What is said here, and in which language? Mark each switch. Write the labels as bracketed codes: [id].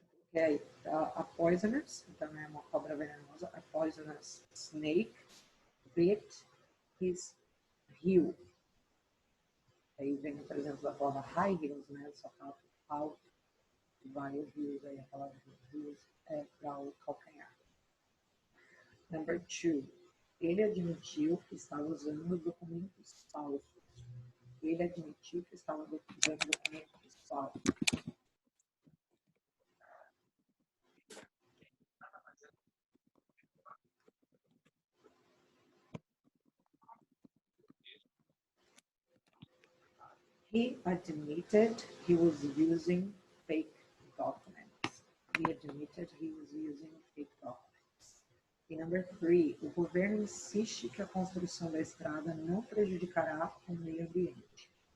[pt] Okay, a poisonous, então é uma cobra venenosa. [en] A poisonous snake bit his heel. [pt] Aí vem, por exemplo, a palavra high heels, né? Só fala alto, vários heels, aí a palavra heels é para o calcanhar. [en] Number 2. [pt] Ele admitiu que estava usando documentos falsos. Ele admitiu que estava usando documentos falsos. [en] He admitted he was using fake documents. He admitted he was using fake documents. [pt] E number 3, o governo insiste que a construção da estrada não prejudicará o meio ambiente.